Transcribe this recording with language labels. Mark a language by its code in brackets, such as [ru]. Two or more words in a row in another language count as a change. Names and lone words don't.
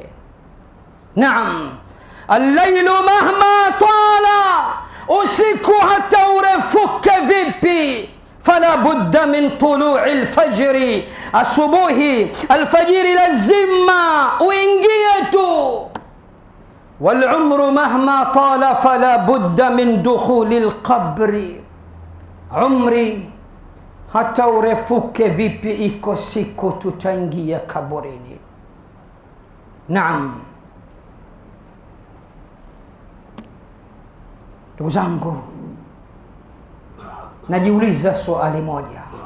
[sw] Naam, [ar] الليل مهما طال, [sw] usiku hata urefuke vipi, [ar] فلا بد من طلوع الفجر, [sw] asubuhi al-fajri lazima uingie tu. [ar] والعمر مهما طال فلا بد من دخول القبر, [sw] umri hata urefuke vipi iko siku tutaingia kaburini. Naam, ndugu zangu, najiuliza swali moja.